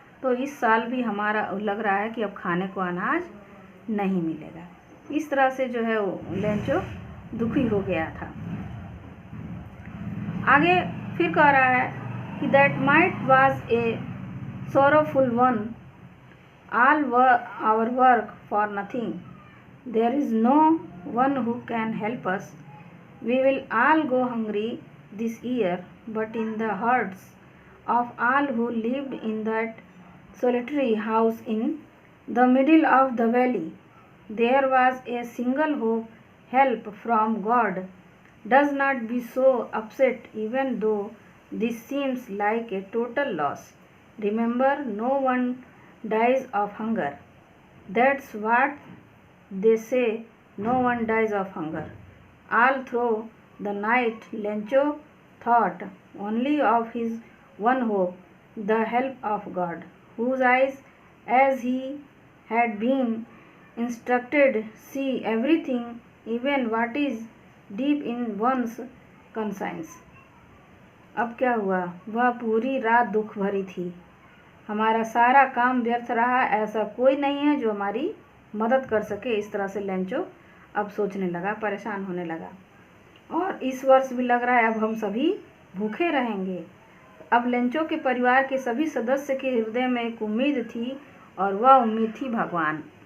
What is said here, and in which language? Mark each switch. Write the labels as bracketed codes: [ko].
[hi] तो इस साल भी हमारा लग रहा है कि अब खाने को अनाज नहीं मिलेगा। इस तरह से जो है वो लेंचो दुखी हो गया था। आगे फिर कह रहा है कि [en] That might was a sorrowful one, all our work for nothing. There is no one who can help us. We will all go hungry this year, but in the hearts of all who lived in that solitary house in the middle of the valley, there was a single hope, help from God. Does not be so upset even though this seems like a total loss. Remember, no one dies of hunger. That's what they say, no one dies of hunger. All through the night, Lencho thought only of his one hope, the help of God, whose eyes, as he had been instructed, see everything, even what is deep in one's conscience. [hi] अब क्या हुआ? वह पूरी रात दुख भरी थी। हमारा सारा काम व्यर्थ रहा, ऐसा कोई नहीं है जो हमारी मदद कर सके। इस तरह से लेंचो अब सोचने लगा, परेशान होने लगा। और इस वर्ष भी लग रहा है अब हम सभी भूखे रहेंगे। अब लेंचो के परिवार के सभी सदस्य के हृदय में एक उम्मीद थी, और वह उम्मीद थी भगवान।